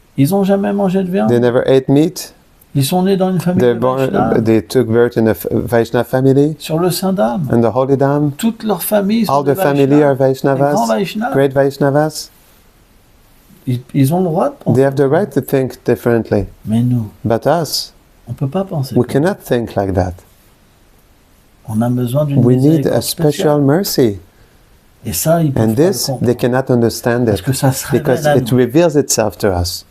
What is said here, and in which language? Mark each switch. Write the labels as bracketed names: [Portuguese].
[French] Ils n'ont jamais mangé de viande. [English] They never ate meat. [French] Ils sont nés dans une famille [English] They're [French] de [English] born, [French] Vaishnavas, [English] they took birth in a Vaishnava family, [French] sur le Saint-Dame. [English] and the Holy Dam. [French] Toute leur famille sont [English] All [French] des [English] the family are [French] Vaishnavas. Des grands [English] Vaishnavas, [French] Vaishnavas. [English] great Vaishnavas. [French] Ils ont le droit de penser. [English] They have the right to think differently. [French] Mais nous, [English] But us, [French] on ne peut pas penser. [English] we cannot think like that. [French] On a besoin d'une [English] We need [French] miséricorde [English] a special [French] spéciale. [English] mercy. [French] Et ça, ils peuvent [English] And [French] pas le [English] this, [French] comprendre. [English] they cannot understand [French] Parce [English] it [French] que ça se [English] because [French] révèle à [English] it [French] nous [English] reveals itself to us